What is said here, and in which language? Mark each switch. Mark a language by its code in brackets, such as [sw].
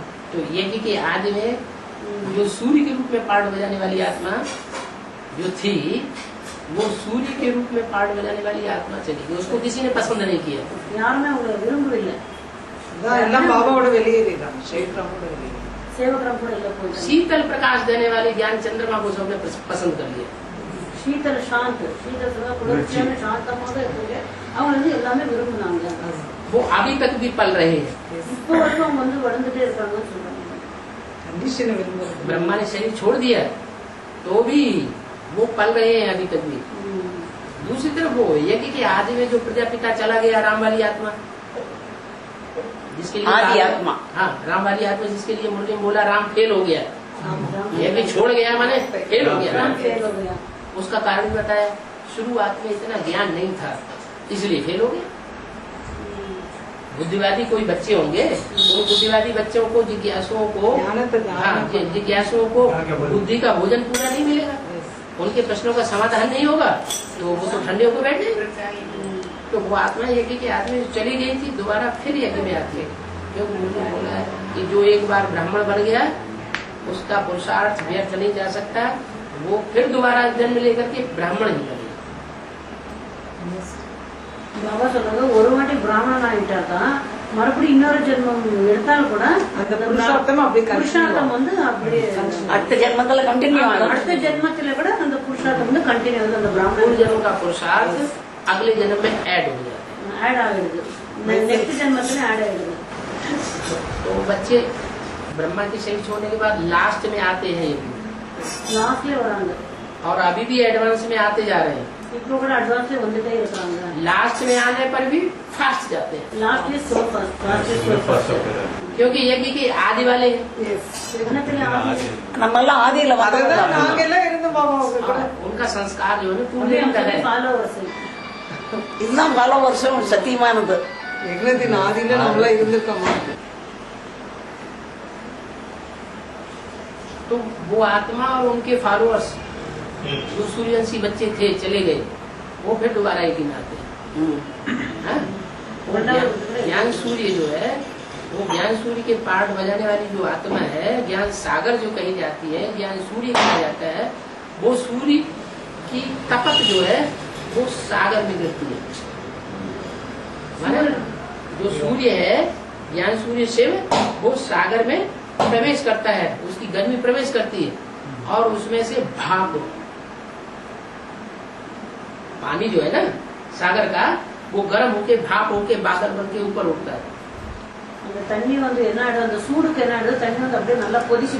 [hi] तो यज्ञ के आदि में जो सूर्य के रूप में पार्ट बजाने वाली आत्मा जो थी, वो सूर्य के रूप में पार्ट बजाने वाली आत्मा चली गई, उसको किसी ने पसंद नहीं किया। [ta] யாருமே அவங்களை விரும்பவில்லை, எல்லாம் பாபாவோட வெளியேறிதான், சேவகராமோட வெளியே சேவகராம் கூட எல்லாம் போயிட்டாங்க। [hi] शीतल प्रकाश देने वाले ज्ञान चंद्रमा को सबने पसंद कर लिया। शीतल शांत, शीतल [ta] कुलर्ச்சியான சாந்தமாக இருக்கு, அவங்க வந்து எல்லாமே விரும்புனாங்க। [hi] वो अभी तक भी पल रहे हैं। [ta] இப்போ வரைக்கும் அவங்க வந்து வளர்ந்துட்டே இருக்காங்கன்னு சொல்றாங்க। [hi] कंडीशन विरुद्ध ब्रह्मा ने शरीर छोड़ दिया तो भी वो पल रहे हैं अभी तक भी। दूसरी तरफ वो यज्ञ के आदि में जो प्रजापिता चला गया, राम वाली आत्मा, जिसके लिए आदि आत्मा, हाँ राम वाली आत्मा, जिसके लिए मुर्गे में बोला राम फेल हो गया, यज्ञ छोड़ गया माने फेल हो गया, राम फेल हो गया। उसका कारण बताया, शुरुआत में इतना ज्ञान नहीं था इसलिए फेल हो गया। बुद्धिवादी कोई बच्चे होंगे, उन बुद्धिवादी बच्चों को, जिज्ञासुओं को, हाँ जिज्ञासुओं को बुद्धि का भोजन पूरा नहीं मिलेगा, उनके प्रश्नों का समाधान नहीं होगा, तो वो तो ठंडे होकर बैठ जाएंगे। तो वो आत्मा यज्ञ के आदमी चली गई थी, दोबारा फिर यज्ञ में आती है। क्योंकि मुझे बोला है कि जो एक बार ब्राह्मण बन गया उसका पुरुषार्थ व्यर्थ नहीं जा सकता, वो फिर दोबारा जन्म लेकर के ब्राह्मण ही बनेगा। [ta] பாபா சொல்றாங்க, ஒரு வாட்டி பிராமணன் ஆயிட்டாதான் மறுபடியும் இன்னொரு ஜென்மம் எடுத்தாலும் கூட அந்த புருஷார்த்தம் அப்படியே புருஷார்த்தம் வந்து அப்படியே அடுத்த ஜென்மத்துல கண்டினியூ ஆகும்। அடுத்த ஜென்மத்துல கூட அந்த புருஷார்த்தம் வந்து கண்டினியூ ஆகுது, அந்த [hi] पूर्व [ta] பிராமணன் [hi] जन्म का पुरुषार्थ अगले जन्म में ऐड हो जाता है। [ta] ஆட் ஆகிடுது, நெக்ஸ்ட் ஜென்மத்துல ஆட் ஆகிடுது। [hi] तो बच्चे ब्रह्मा की शरीर छोड़ने के बाद लास्ट में आते हैं [ta] லாஸ்ட்ல வராங்க, [hi] और अभी भी एडवांस में आते जा रहे हैं। [ta] இப்போ கூட அட்வான்ஸ்ல வந்துட்டே இருக்காங்க। [hi] लास्ट में आने पर भी फास्ट जाते हैं, [ta] லாஸ்ட்ல சோ ஃபர்ஸ்ட், லாஸ்ட்ல फर्स्ट, [hi] क्योंकि यज्ञ के आदि वाले हैं। [ta] ஜென்மத்துல ஆதி நம்ம எல்லாம் ஆதியில அதுதான் வந்தவங்க। நாங்க எல்லாம் இருந்தோம் பாபா அவங்க கூட. [hi] और उनका संस्कार जो है ना पूरे [ta] அப்படியே [hi] का है। [en] followers [ta] இதுதான் பல வருஷம் சத்தியமானது। யக்னத்தின் ஆதியில நம்மளா இருந்திருக்கோமா? [hi] तो वो आत्मा और उनके फॉलोअर्स जो सूर्यवंशी बच्चे थे चले गए, वो फिर दोबारा एक दिन आते हैं। हाँ? वो ज्ञान सूर्य जो है, वो ज्ञान सूर्य के पार्ट बजाने वाली जो आत्मा है, ज्ञान सागर जो कही जाती है, ज्ञान सूर्य कहा जाता है, वो सूर्य की तपत जो है वो सागर में गिरती है। माने जो सूर्य है, ज्ञान सूर्य शिव, वो सागर में प्रवेश करता है, उसकी गर्मी प्रवेश करती है और उसमें से भाप, पानी जो है ना सागर का, वो गर्म होके भाप होके बादल बन के ऊपर उठता है। [ta] அந்த தண்ணி வந்து என்ன ஆயிடும், அந்த சூடுக்கு என்ன ஆயிடும், தண்ணி வந்து அப்படியே நல்லா கொதிச்சு